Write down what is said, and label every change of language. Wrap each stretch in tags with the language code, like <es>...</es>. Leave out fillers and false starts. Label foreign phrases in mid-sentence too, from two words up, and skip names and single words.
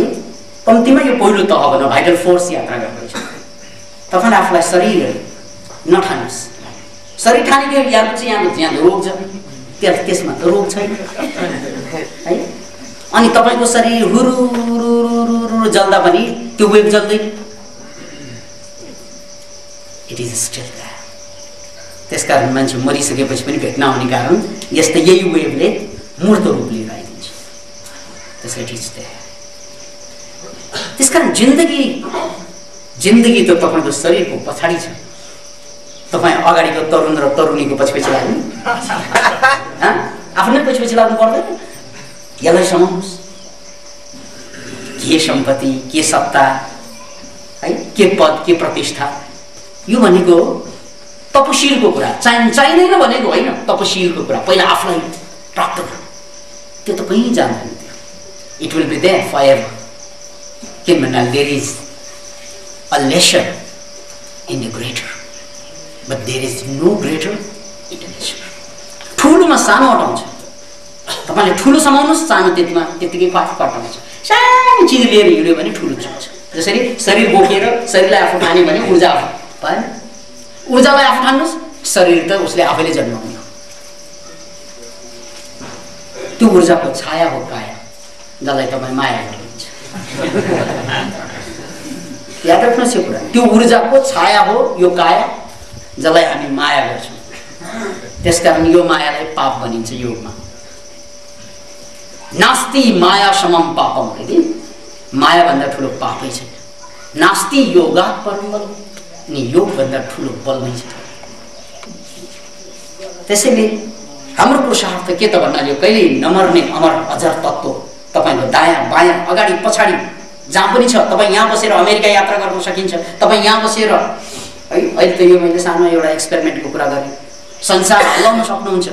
<ne>कम्तीमा यो पहिलो तह भनौँ,</ne> <en>vital force</en> <ne>यात्रा गर्दैछु। तपाईँले आफूलाई शरीर नठान्नुहोस्। शरीर ठानेको याद चाहिँ यहाँ रोग छ, त्यसमा त रोग छैन है। अनि तपाईँको शरीर हुरु जल्दा पनि त्यो वेभ जल्दैन,</ne> <en>it is still there.</en> <ne>त्यसकारण मान्छे मरिसकेपछि पनि भेट्न आउने कारण यस्तै यही वेभले मूर्त रूप लिएर आइदिन्छ।</ne> <en>त्यसले it is there.</en> <ne>त्यसकारण जिन्दगी त तपाईँको शरीरको पछाडि छ। तपाईँ अगाडिको तरुण र तरुणीको पछि लाग्नु, आफ्नै पछि लाग्नु पर्दैन। यसलाई समाउनुहोस्। के सम्पत्ति, के सत्ता है, के पद, के प्रतिष्ठा, यो भनेको तपशीलको कुरा, चाहिँदैन भनेको होइन, तपशीलको कुरा। पहिला आफूलाई प्राप्त गर्नु, त्यो त कहीँ जाँदैन।</ne> <en>it will be there forever.</en> <ne>किन भन्दा</ne> <en>there is a lesser in the greater, but there is no greater in the lesser.</en> <ne>ठुलोमा सानो अटाउँछ। तपाईँले ठुलो समाउनुहोस्, सानो त्यतिकै फाट आउँछ। सानो चिज लिएर हिँड्यो भने ठुलो चुक्छ। जसरी शरीर बोकेर शरीरलाई आफू ठान्यो भने ऊर्जा आफू भएन। ऊर्जालाई आफू ठान्नुहोस्, शरीर त उसले आफैले जन्माउने हो। त्यो ऊर्जाको छाया हो काया, जसलाई तपाईँ माया गर्नुहुन्छ। याद राख्नुहोस् यो कुरा, त्यो ऊर्जाको छाया हो यो काया, जसलाई हामी माया गर्छौँ। त्यसकारण यो मायालाई पाप भनिन्छ योगमा।</ne> <sa>नास्ति माया समम पापम,</sa> <ne>माया भन्दा ठुलो पापै छैन।</ne> <sa>नास्ति योगात् परम बल,</sa> <ne>अनि योग भन्दा ठुलो बल नै छैन। त्यसैले हाम्रो पुरुषार्थ के त भन्नाले यो कहिले नमर्ने अमर अजर तत्त्व तपाईँको दायाँ बायाँ अगाडि पछाडि जहाँ पनि छ। तपाईँ यहाँ बसेर अमेरिका यात्रा गर्न सकिन्छ। तपाईँ यहाँ बसेर है, अहिले त यो मैले सानो एउटा एक्सपेरिमेन्टको कुरा गरेँ, संसार हल्लाउन सक्नुहुन्छ।</ne>